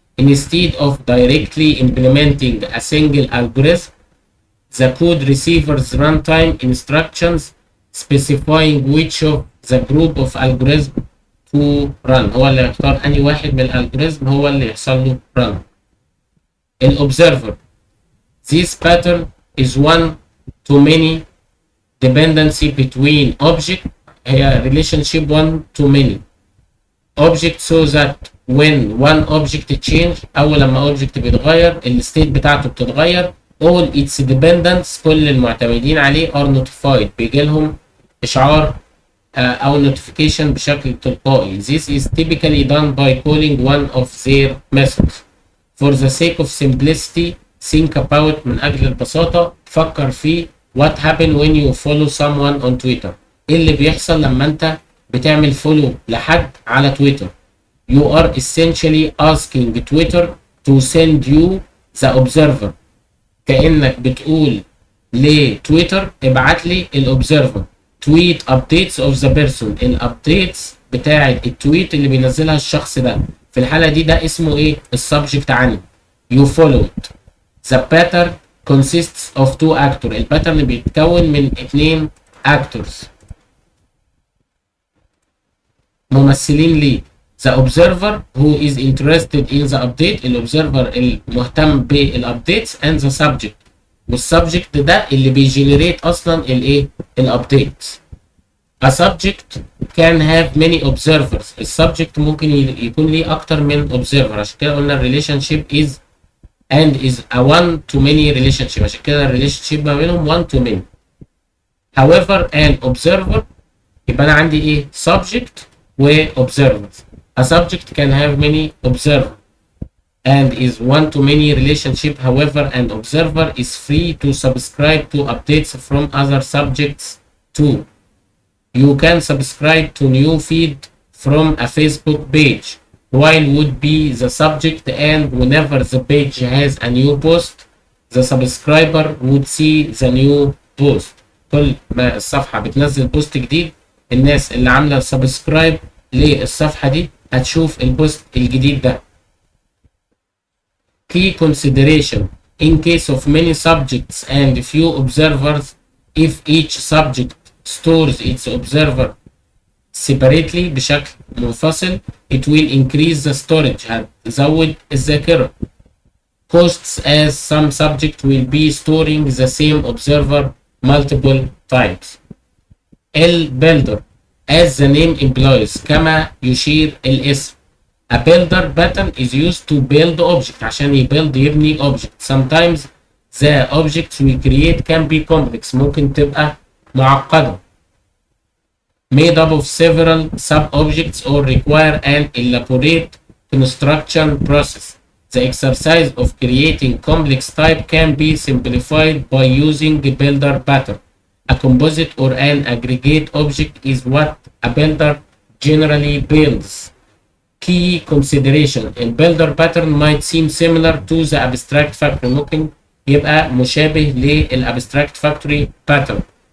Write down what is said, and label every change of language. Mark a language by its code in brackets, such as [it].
[en] Instead of directly implementing a single algorithm, the code receives runtime instructions specifying which of the group of algorithms to run. [ar] هو اللي يختار أي واحد من الالجوريزم هو اللي يحصل له run. [en] الobserver. This pattern is one to many dependency between object هي relationship one to many object, so that when one object change [ar] أول لما object بيتغير الستيت بتاعته بتتغير [en] all its dependents [ar] كل المعتمدين عليه [en] are notified [ar] بيجي لهم إشعار أو [en] notification [ar] بشكل تلقائي. [en] This is typically done by calling one of their methods. For the sake of simplicity, think about [ar] من أجل البساطة فكر في [en] what happened when you follow someone on Twitter. [ar] إيه اللي بيحصل لما أنت بتعمل فولو لحد على تويتر. [en] You are essentially asking Twitter to send you the observer. [ar] كأنك بتقول لتويتر ابعت لي الobserver. [en] Tweet updates of the person. [ar] الابديتس بتاعة التويت اللي بينزلها الشخص ده. في الحالة دي ده اسمه ايه؟ السبجكت عني. [en] You follow it. The pattern consists of two actors. [ar] الباترن بيتكون من 2 actors. ممثلين ليه. [en] The observer who is interested in the update. الobserver [ar] المهتم بالابديتس [en] and the subject. [ar] والسبجكت ده اللي بيجنريت اصلا الايه؟ الابديتس. [en] A subject can have many observers. [ar] السبجكت ممكن يكون ليه اكتر من observer. عشان كده قلنا [en] relationship is a one to many relationship. [ar] عشان كده relationship ما بينهم one to many. [en] However an observer [ar] يبقى انا عندي ايه؟ subject و observers. [en] A subject can have many observers and is one to many relationship. However, an observer is free to subscribe to updates from other subjects too. You can subscribe to new feed from a Facebook page while would be the subject, and whenever the page has a new post, the subscriber would see the new post. [ar] كل ما الصفحة بتنزل بوست جديد الناس اللي عاملة سبسكرايب للصفحة دي هتشوف البوست الجديد ده. [en] Key consideration: in case of many subjects and few observers, if each subject stores its observer separately [ar] بشكل منفصل. [en] It will increase the storage [ar] هتزود الذاكرة. [en] Costs as some subject will be storing the same observer multiple times. البيلدر as the name implies [ar] كما يشير الاسم. [en] A builder pattern is used to build object [ar] عشان يبني [en] object. Sometimes the objects we create can be complex [ar] ممكن تبقى معقدة. [en] Made up of several sub-objects or require an elaborate construction process. The exercise of creating complex type can be simplified by using a builder pattern. A composite or an aggregate object is what a builder generally builds. Key consideration: a builder pattern might seem similar to the abstract factory. [ar] ممكن يبقى مشابه للabstract factory pattern.